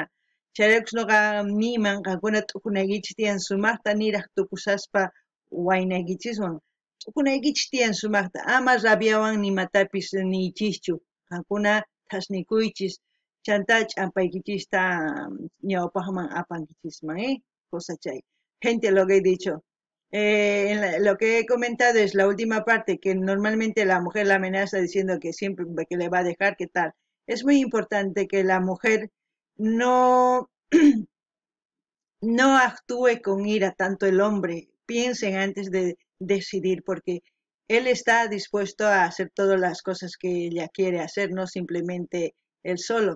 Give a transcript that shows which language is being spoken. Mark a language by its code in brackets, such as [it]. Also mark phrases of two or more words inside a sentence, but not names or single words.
[qu] Chayraykus noqa niman qankuna t'ukunaykichis tiyan sumaqta niraq tukusaspa waynaykichiswan t'ukunaykichis tiyan sumaqta ama rabiawan nimatapis niychischu qankuna thasnikuychis chanta ch'ampaykichista ñawpaqman apankichisman [es] cosa chay gente lo que he dicho lo que he comentado es la última parte que normalmente la mujer la amenaza diciendo que siempre que le va a dejar que tal. Es muy importante que la mujer no no actúe con ira tanto el hombre, piensen antes de decidir porque él está dispuesto a hacer todas las cosas que ella quiere hacer, no simplemente él solo.